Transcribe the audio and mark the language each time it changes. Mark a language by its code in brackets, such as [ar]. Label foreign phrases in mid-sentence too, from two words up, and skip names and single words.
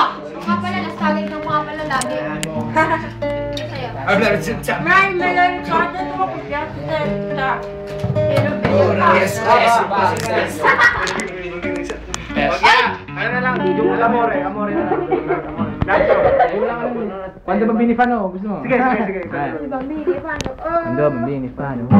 [tl] Mga pala, last tagay ng mga pala lagi. Sa'yo. May meron ka na naman Pero Yes. Ano na lang, yung amore na lang. [it] Quando bambini fanno? [tl] Gusto mo? Sige. Di ba, Mili, paano? [it] Quando bambini fanno?